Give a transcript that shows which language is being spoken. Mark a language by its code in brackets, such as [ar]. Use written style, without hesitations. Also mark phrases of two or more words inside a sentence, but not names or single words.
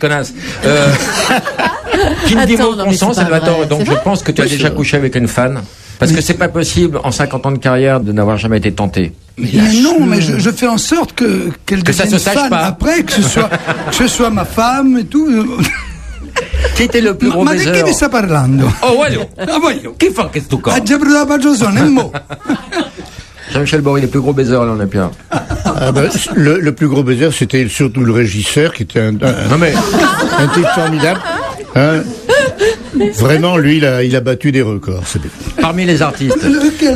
[fr] filles, connasse. Qui ne dit Attends, mot non, mais consent, c'est pas Salvatore, vrai, donc c'est je vrai pense que tu as Oui, déjà c'est vrai. couché avec une fan. Parce que c'est pas possible, en 50 ans de carrière, de n'avoir jamais été tenté. Mais non, mais je fais en sorte qu'elle Que ça devienne se sache fan pas. après, que ce soit ma femme et tout. Qui était le plus gros [it] Ma di [fr] baiser? [it] che mi sta parlando? Oh, voglio. Ah, voglio. Chi fa questo qua? Ah, già brava Giosone, [fr] un mot. Jean-Michel Bory, le plus gros baiser à l'Olympia. Ah ben, le plus gros baiser, c'était surtout le régisseur, qui était un type formidable. Hein. Vraiment, lui, il a battu des records. Parmi les artistes. Lequel,